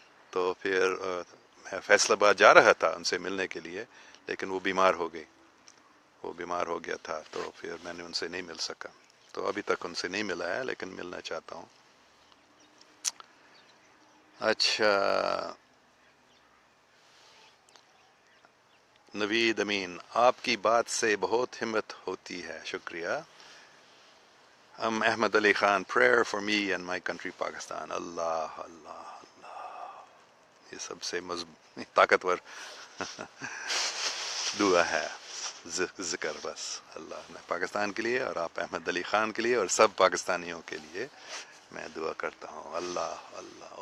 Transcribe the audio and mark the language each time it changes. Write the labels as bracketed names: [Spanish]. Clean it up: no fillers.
[Urdu] تو پھر میں فیصل آباد جا رہا تھا ان سے ملنے کے لیے، لیکن وہ بیمار ہو گیا تھا، تو پھر میں نے ان سے نہیں مل سکا. تو ابھی تک ان سے نہیں ملا ہے، لیکن ملنا چاہتا ہوں. اچھا، نوید امین، آپ کی بات سے بہت ہمت ہوتی ہے، شکریہ. [English] Ahmed Ali Khan, prayer for me and my country Pakistan. [Urdu] اللہ اللہ اللہ، یہ سب سے طاقتور دعا ہے، ذکر بس اللہ. میں پاکستان کے لیے اور آپ احمد علی خان کے لیے اور سب پاکستانیوں کے لیے میں دعا کرتا ہوں. اللہ اللہ.